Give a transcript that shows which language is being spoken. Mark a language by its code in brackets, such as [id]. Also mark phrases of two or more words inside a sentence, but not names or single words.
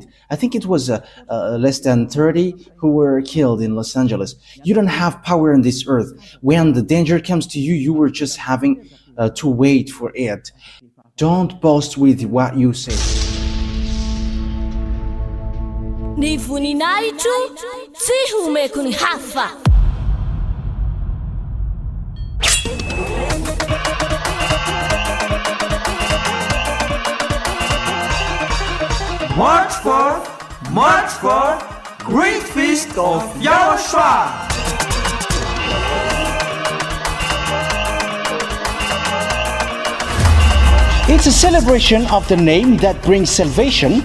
[en] I think it was less than 30 who were killed in Los Angeles. You don't have power on this earth. When the danger comes to you, you were just having to wait for it. Don't boast with what you say. [mg] Ni voninahitro tsy homeko ny hafa. [en] March for Great Feast of YAHOSHUAH. It's a celebration of the name that brings salvation,